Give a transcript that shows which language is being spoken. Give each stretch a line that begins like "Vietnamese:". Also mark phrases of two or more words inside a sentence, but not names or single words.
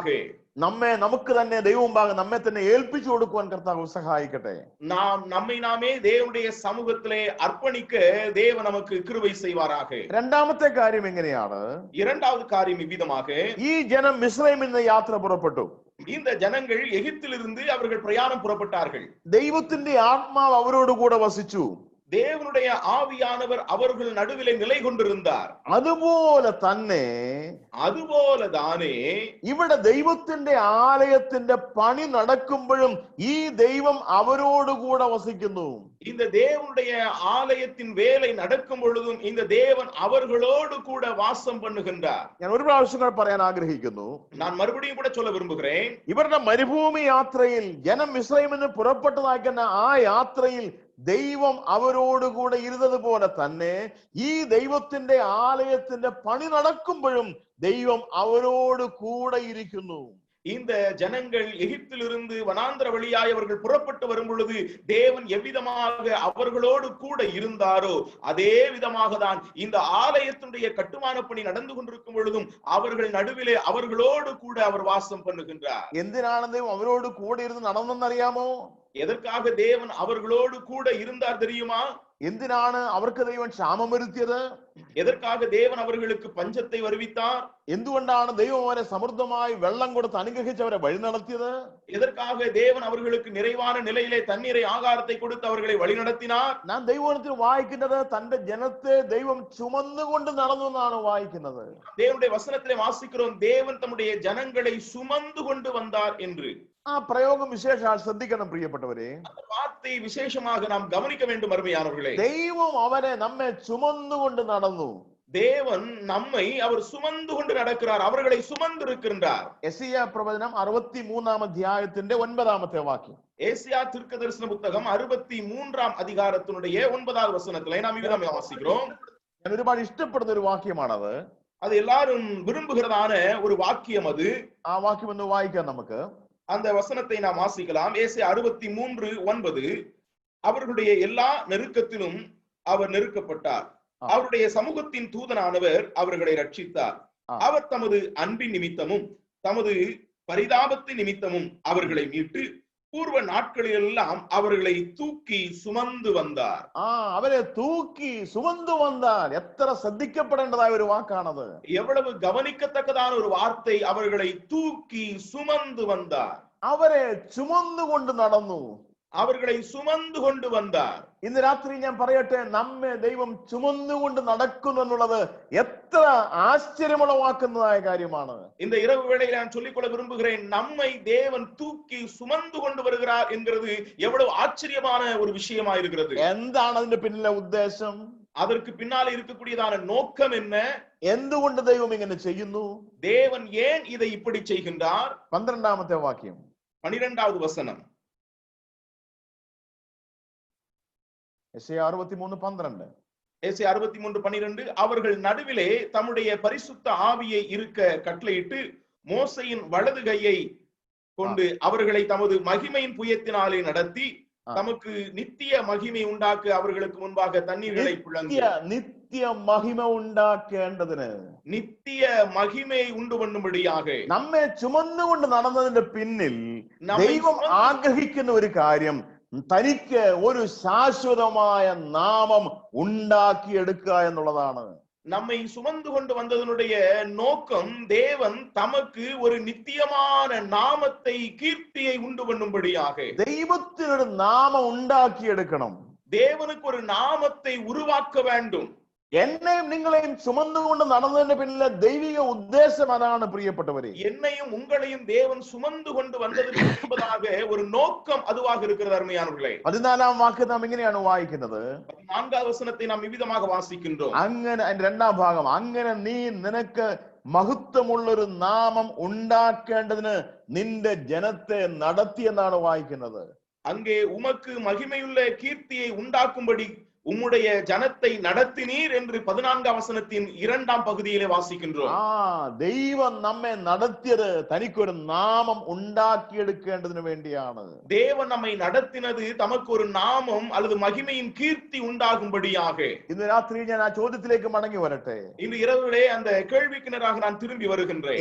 Malayalam: നമുക്ക് തന്നെ ദൈവമുമ്പാകെ നമ്മെ തന്നെ ഏൽപ്പിച്ചു കൊടുക്കുവാൻ കർത്താവ് സഹായിക്കട്ടെ.
Tamil: நாம் நம்மை நாமே தேவனுடைய சமூகத்திலே அர்ப்பணிக்க தேவன் நமக்கு கிருபை செய்வாராக.
Malayalam: രണ്ടാമത്തെ കാര്യം എങ്ങനെയാണ്?
Tamil: இரண்டாவது காரியம் இவ்விதமாக,
Malayalam: ഈ ജനം മിസ്രൈമിൽ നിന്ന് യാത്ര പുറപ്പെട്ടു.
Tamil: இந்த ஜனங்கள் எகிப்திலிருந்து அவர்கள் பிரயாணம் புறப்பட்டார்கள்.
Malayalam: ദൈവത്തിന്റെ ആത്മാവ് അവരോട് കൂടെ വസിച്ചു.
Tamil: தேவனுடைய ஆவியானவர் அவர்கள் நடுவிலே நிலை கொண்டிருந்தார்.
Malayalam: അതുപോലെ തന്നെ ഇവിടെ ദൈവത്തിന്റെ ആലയത്തിന്റെ പണി നടക്കുമ്പോഴും ഈ ദൈവം അവരോട് കൂടെ വസിക്കുന്നു.
Tamil: இந்த தேவனுடைய ஆலயத்தின் வேலை நடக்கும் பொழுதும் இந்த தேவன் அவர்களோடு கூட வாசம் பண்ணுகின்றார்.
Malayalam: ഞാൻ ഒരു പ്രാവശ്യം പറയാൻ ആഗ്രഹിക്കുന്നു.
Tamil: நான் மறுபடியும் கூட சொல்ல விரும்புகிறேன்.
Malayalam: ഇവരുടെ മരുഭൂമി യാത്രയിൽ ജനം മിസ്രൈമിൽ നിന്ന് പുറപ്പെട്ടതാക്കുന്ന ആ യാത്രയിൽ ദൈവം അവരോട് കൂടെ ഇരുന്നത് പോലെ തന്നെ ഈ ദൈവത്തിന്റെ ആലയത്തിന്റെ പണി നടക്കുമ്പോഴും ദൈവം അവരോട് കൂടെ ഇരിക്കുന്നു.
Tamil: இந்த ஜனங்கள் எகிப்திலிருந்து வனாந்தர வழியாய் அவர்கள் புறப்பட்டு வரும் பொழுது தேவன் எவ்விதமாக அவர்களோடு கூட இருந்தாரோ அதே விதமாக தான் இந்த ஆலயத்தினுடைய கட்டுமான பணி நடந்து கொண்டிருக்கும் பொழுதும் அவர்கள் நடுவிலே அவர்களோடு கூட அவர் வாசம் பண்ணுகின்றார்.
Malayalam: എന്തിനാണ് ദൈവം അവരോട് കൂടെ ഇരുന്ന് നടന്നെന്നറിയാമോ?
Tamil: எதற்காக தேவன் அவர்களோடு கூட இருந்தார் தெரியுமா?
Malayalam: എന്തിനാണ് അവർക്ക് ദൈവം ക്ഷാമം വരുത്തിയത്?
Tamil: எதற்காக தேவன் அவர்களுக்கு பஞ்சத்தை வருவித்தார்?
Malayalam: എന്തുകൊണ്ടാണ് ദൈവം അവരെ സമൃദ്ധമായി വെള്ളം കൊടുത്ത് അനുഗ്രഹിച്ച് അവരെ വഴി നടത്തിയത്?
Tamil: எதற்காக தேவன் அவர்களுக்கு நிறைவான நிலையிலே தண்ணீரை ஆகாரத்தை கொடுத்து அவர்களை வழி நடத்தினார்?
Malayalam: നാം ദൈവവചനത്തിൽ വായിക്കുന്നത് തന്റെ ജനത്തെ ദൈവം ചുമന്നുകൊണ്ട് നടന്നു എന്നാണ് വായിക്കുന്നത്.
Tamil: தேவனுடைய வசனத்திலே வாசிக்கிறோம், தேவன் தம்முடைய ஜனங்களை சுமந்து கொண்டு வந்தார் என்று.
Malayalam: ആ പ്രയോഗം വിശേഷാൽ ശ്രദ്ധിക്കണം പ്രിയപ്പെട്ടവരെ.
Tamil: அந்த வார்த்தை விசேஷமாக நாம் கவனிக்க வேண்டும் அருமையானவர்களே.
Malayalam: ദൈവം അവരെ നമ്മെ ചുമന്നുകൊണ്ട് നടന്നു.
Tamil: தேவன் நம்மை அவர் சுமந்து கொண்டு நடக்கிறார், அவர்களை சுமந்து இருக்கின்றார்.
Malayalam: യെശയ്യാ പ്രവചനം 63-ാം അധ്യായത്തിന്റെ 9-ാമത്തെ വാക്യം.
Tamil: ஏசியா தீர்க்கதரிசன புத்தகம் 63-ாம் அதிகாரத்தினுடைய 9வது வசனத்திலே நாம் இவ்விதம் வாசிக்கிறோம்.
Malayalam: ഞാൻ ഒരുപാട് ഇഷ്ടപ്പെടുന്ന ഒരു വാക്യമാണത്.
Tamil: அது எல்லாரும் விரும்புகிறதான ஒரு வாக்கியம் அது.
Malayalam: ആ വാക്യം ഒന്ന് വായിക്കാം നമുക്ക്.
Tamil: அந்த வசனத்தை நாம் வாசிக்கலாம். ஏசியா 63:9, அவர்களுடைய எல்லா நெருக்கத்திலும் அவர் நெருக்கப்பட்டார், அவருடைய சமூகத்தின் தூதனானவர் அவர்களை ரட்சித்தார். அவர் தமது அன்பின் நிமித்தமும் தமது பரிதாபத்தின் நிமித்தமும் அவர்களை மீட்டு பூர்வ நாட்களிலெல்லாம் அவர்களை தூக்கி சுமந்து வந்தார்.
Malayalam: അവരെ
Tamil: தூக்கி சுமந்து
Malayalam: വന്നാൽ എത്ര ശ്രദ്ധിക്കപ്പെടേണ്ടതായ ഒരു വാക്കാണത്.
Tamil: எவ்வளவு கவனிக்கத்தக்கதான ஒரு வார்த்தை, அவர்களை தூக்கி சுமந்து வந்தார்.
Malayalam: അവരെ ചുമന്നുകൊണ്ട് നടന്നു.
Tamil: அவர்களை சுமந்து கொண்டு வந்தார்.
Malayalam: ഇന്ന് രാത്രി ഞാൻ പറയട്ടെ, നമ്മെ ദൈവം ചുമന്നുകൊണ്ട് നടക്കുന്നു എന്നുള്ളത് എത്ര ആശ്ചര്യമുളവാക്കുന്നതായ കാര്യമാണ്.
Tamil: இந்த இரவு வேளையில் நான் சொல்லிக்கொள்ள விரும்புகிறேன், நம்மை தேவன் தூக்கி சுமந்து கொண்டு வருகிறார் என்கிறது எவ்வளவு ஆச்சரியமான ஒரு விஷயமா இருக்கிறது.
Malayalam: എന്താണ് അതിന്റെ പിന്നിലെ ഉദ്ദേശം?
Tamil: அதற்கு பின்னாலே இருக்கக்கூடியதான நோக்கம் என்ன?
Malayalam: എന്തുകൊണ്ട് ദൈവം ഇങ്ങനെ ചെയ്യുന്നു?
Tamil: தேவன் ஏன் இதை இப்படி செய்கின்றார்?
Malayalam: 12-ാമത്തെ വാക്യം,
Tamil: 12வது வசனம்.
Malayalam: യെശയ്യാ 63:12.
Tamil: ஏசியா 63:12, அவர்கள் நடுவிலே தம்முடைய பரிசுத்த ஆவியை இருக்க கட்டளையிட்டு மோசையின் வலது கையை கொண்டு அவர்களை தமது மகிமையின் புயத்தினாலே நடத்தி தமக்கு நித்திய மகிமை உண்டாக்க அவர்களுக்கு முன்பாக தண்ணீர்களை பிளந்து.
Malayalam: നിത്യ നിത്യ മഹിമ ഉണ്ടാക്കേണ്ടതിന്,
Tamil: நித்திய மகிமை உண்டு பண்ணும்படியாக
Malayalam: നമ്മെ ചുമന്നുകൊണ്ട് നടന്നതിന്റെ പിന്നിൽ നമ്മെ ദൈവം ചുമന്ന് ആഗ്രഹിക്കുന്ന ഒരു കാര്യം, തനിക്ക് ഒരു ശാശ്വതമായ നാമം ഉണ്ടാക്കിയെടുക്കുക എന്നുള്ളതാണ്.
Tamil: நம்மை சுமந்து கொண்டு வந்ததனுடைய நோக்கம் தேவன் தமக்கு ஒரு நித்தியமான நாமத்தை, கீர்த்தியை உண்டு பண்ணும்படியாக.
Malayalam: ദൈവത്തിനൊരു നാമം ഉണ്ടാക്കിയെടുക്കണം.
Tamil: தேவனுக்கு ஒரு நாமத்தை உருவாக்க வேண்டும்.
Malayalam: എന്നെയും നിങ്ങളെയും ചുമന്നുകൊണ്ട് നടന്നതിന്റെ പിന്നിലെ ദൈവിക ഉദ്ദേശം അതാണ് പ്രിയപ്പെട്ടവരെ.
Tamil: என்னையும் உங்களையும் தேவன் சுமந்து கொண்டு வந்ததற்கு என்பதாக ஒரு நோக்கம் அதுவாக இருக்கிறது அருமையானவர்களே.
Malayalam: 14 വാക്യം നാം ഇങ്ങനെയാണ് വായിക്കുന്നത്.
Tamil: 4வது வசனத்தை நாம் இவ்விதமாக வாசிக்கின்றோம்.
Malayalam: അങ്ങനെ അതിന്റെ 2ാം ഭാഗം, അങ്ങനെ നീ നിനക്ക് മഹത്വമുള്ളൊരു നാമം ഉണ്ടാക്കേണ്ടതിന് നിന്റെ ജനത്തെ നടത്തി എന്നാണ് വായിക്കുന്നത്.
Tamil: அங்கே உமக்கு மகிமையுள்ள கீர்த்தியை உண்டாக்கும்படி உம்முடைய ஜனத்தை நடத்தினீர் என்று 14ாம் வசனத்தின் 2ாம் பகுதியிலே வாசிக்கின்றோம்.
Malayalam: ദൈവം നമ്മെ നടത്തിയത് തനിക്കൊരു നാമം ഉണ്ടാക്കിയെടുക്കേണ്ടതിന് വേണ്ടിയാണ്.
Tamil: தேவன் நம்மை நடத்தினது தமக்கு ஒரு நாமம் அல்லது மகிமையின் கீர்த்தி உண்டாகும்படியாக.
Malayalam: ഇന്ന് രാത്രി ഞാൻ ആ ചോദ്യത്തിലേക്ക് മടങ്ങി വരട്ടെ.
Tamil: இன்று இரவிலே அந்த கேள்விக்கிணராக நான் திரும்பி வருகின்றேன்.